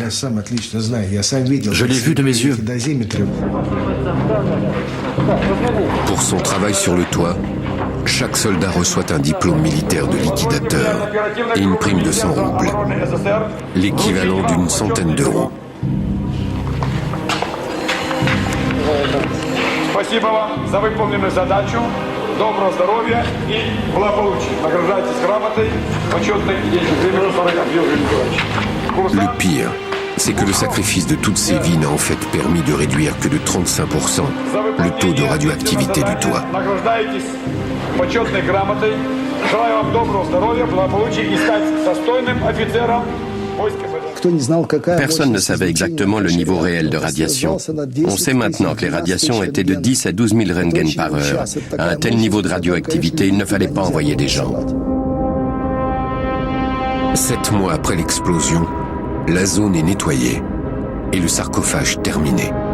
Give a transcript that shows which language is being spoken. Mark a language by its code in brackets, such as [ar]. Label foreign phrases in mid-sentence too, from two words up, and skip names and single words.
[fr] Je l'ai vu de mes yeux. Pour son travail sur le toit, chaque soldat reçoit un diplôme militaire de liquidateur et une prime de 100 roubles, l'équivalent d'une centaine d'euros. [ru] Спасибо вам за выполненную задачу. Доброго здоровья и благополучия. Награждайтесь грамотой, почетной и [fr] Le pire, c'est que le sacrifice de toutes ces vies n'a en fait permis de réduire que de 35% le taux de radioactivité du toit. [ru] Награждайтесь почетной грамотой. Желаю вам доброго здоровья, благополучия и стать достойным офицером войск ФСБ. [fr] Personne ne savait exactement le niveau réel de radiation. On sait maintenant que les radiations étaient de 10 à 12 000 Röntgen par heure. À un tel niveau de radioactivité, il ne fallait pas envoyer des gens. 7 mois après l'explosion, la zone est nettoyée et le sarcophage terminé.